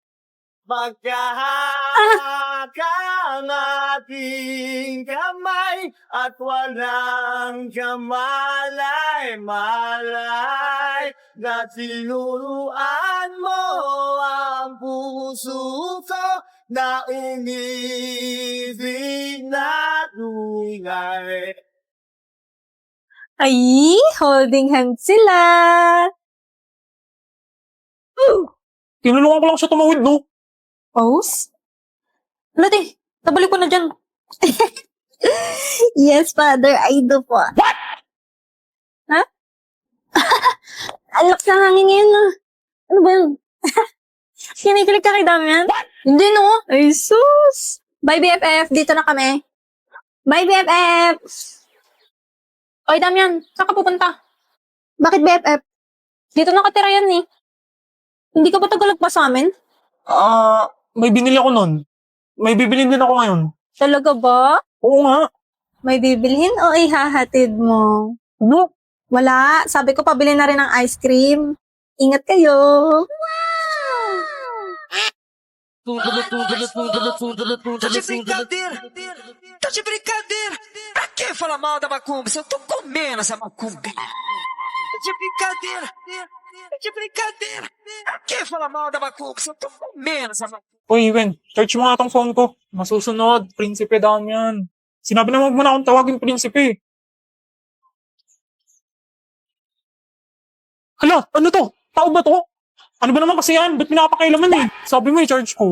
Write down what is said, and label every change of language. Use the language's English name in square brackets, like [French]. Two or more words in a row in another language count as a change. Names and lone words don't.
[Filipino] Magkahakang ating kamay at walang kamalay-malay na tinuruan mo ang puso ko na umibig na tunay. Ay, [English] holding hands [Filipino] sila. Tinulungan ko lang siya tumawid, no? Pose? Wala, te. Tabalik ko na dyan. [English] Yes, father. I do po. What? Ha? [Filipino] Alak sa hangin ngayon, ah. Ano ba yun? Kinikilig ka kay Damian? Hindi, no? Ay, sus. [English] Bye, BFF. [Filipino] Dito na kami. [English] Bye, BFF. [Filipino] Oy, Damian. Saan ka pupunta? Bakit, BFF? Dito nakatira yan, eh. Hindi ka ba tagalog pa sa amin? May binili ako nun. May bibilin din ako ngayon. Talaga ba? Oo nga. May bibilhin o ihahatid mo? Ano? Wala. Sabi ko pabili na rin ng [English] ice cream. [Filipino] Ingat kayo. [Portuguese] Tá de brincadeira! Tá de brincadeira! Pra que falar mal da macumba se eu tô comendo essa macumba? de brincadeira. É de brincadeira. Quem fala mal da Macuca, eu tô com menos a Macuca. [Filipino] Uy, Wen, charge mo nga tong phone ko. Masusunod, prinsipe down yan. Sinabi na wag mo na akong tawagin prinsipe. Hala, ano to? Tao ba to? Ano ba naman kasi yan? Ba't pinapakailaman eh? Sabi mo i-charge ko.